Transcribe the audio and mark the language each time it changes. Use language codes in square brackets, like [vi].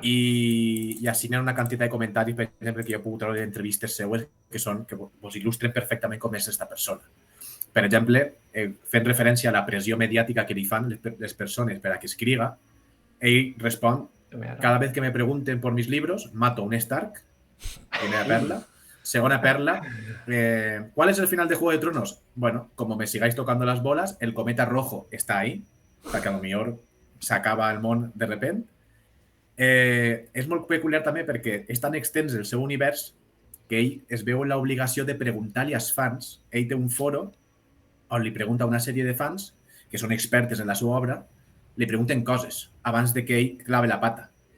[ca] I així n'hi ha una quantitat de comentaris, per exemple, que jo he pogut treure d'entrevistes seues que vos il·lustren perfectament com és aquesta persona. Per exemple, fent referència a la pressió mediàtica que li fan les persones per a que escriga, ell respon: [es] cada vez que me pregunten por mis libros, mato un Stark. [ca] Primera perla. Segona perla, [es] ¿cuál es el final de Juego de Tronos? Bueno, como me sigáis tocando las bolas, el cometa rojo está ahí, o sea que a lo mejor [ca] s'acaba el món [es] de repente. [ca] És molt peculiar també perquè és tan extens el seu univers que ell es veu en l'obligació de preguntar-li als fans. Ell té un foro on li pregunta a una sèrie de fans que són expertes en la seva obra, li pregunten coses abans de que ell clave la pata.